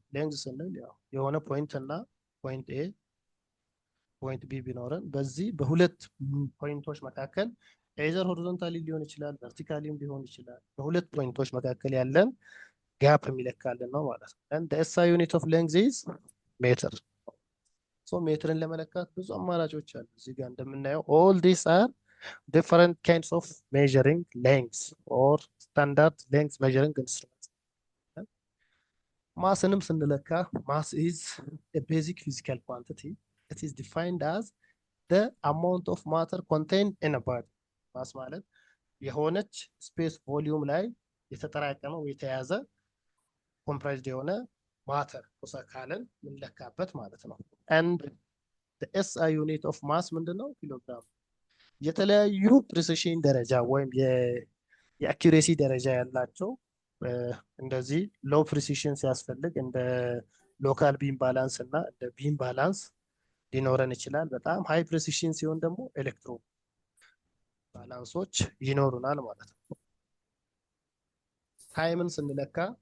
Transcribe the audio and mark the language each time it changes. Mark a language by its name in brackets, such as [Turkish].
[Amharic] Length ስንል ያው የሆነ ፖይንት እና ፖይንት ኤ ፖይንት ቢ ቢኖረን በዚህ በሁለት ፖይንቶች መካከል ኤዘር ሆሪዞንታሊ ሊሆን ይችላል፣ ቨርቲካሊም ሊሆን ይችላል። በሁለት ፖይንቶች መካከል ያለን ጋፕ የሚለካልን ነው ማለት ነው። [English] and the SI unit of length is meter. so [Amharic] ሜትርን ለመለካት ብዙ አማራጮች አሉ። እዚህ ጋር እንደምናየው [English] all these are different kinds of measuring lengths or standard length measuring instruments. [Amharic] ማስንም ስንለካ [English] mass is a basic physical quantity. It is defined as the amount of matter contained in a body. [Amharic] ማስ ማለት የሆነች ስፔስ ቮሊዩም ላይ የተጠራቀመ ወይ የተያዘ ኮምፕራይዝድ የሆነ ማተር ቁስ አካልን የምንለካበት ማለት ነው። [English] and the SI unit of mass [Amharic] ምንድነው? ኪሎግራም። የተለያዩ ፕሪሲሽን ደረጃ ወይም የአኪሬሲ ደረጃ ያላቸው እንደዚህ ሎው ፕሪሲሽን ሲያስፈልግ እንደ ሎካል ቢም ባላንስ እና እንደ ቢም ባላንስ ሊኖረን ይችላል። በጣም ሃይ ፕሪሲሽን ሲሆን ደግሞ ኤሌክትሮ ባላንሶች ይኖሩናል ማለት ነው። ታይምን ስንለካ